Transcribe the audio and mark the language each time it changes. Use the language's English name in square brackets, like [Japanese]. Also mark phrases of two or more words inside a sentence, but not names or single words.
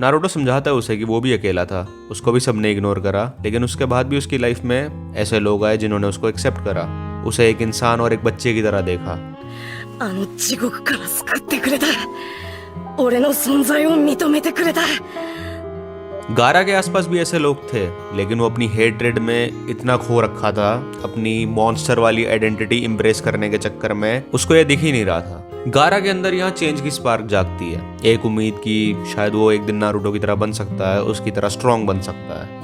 [Hindi] नारुतो समझाता है उसे कि वो भी अकेला था, उसको भी सबने इग्नोर करा, लेकिन उसके बाद भी उसकी लाइफ में ऐसे लोग आए जिन्होंने उसको एक्सेप्ट करा, उसे एक इंसान और एक बच्चे की तरह देखा। [Japanese] あの地獄から救ってくれた。俺の存在を認めてくれた。 [Hindi] गारा के आसपास भी ऐसे लोग थे, लेकिन वो अपनी हेट्रेड में इतना खो रखा था, अपनी मॉन्स्टर वाली [English] identity embrace [Hindi] करने के चक्कर में उसको ये दिख ही नहीं रहा था। गारा के अंदर यहाँ चेंज की स्पार्क जागती है, एक उम्मीद की शायद वो एक दिन नारुतो की तरह बन सकता है, उसकी तरह स्ट्रॉन्ग बन सकता है।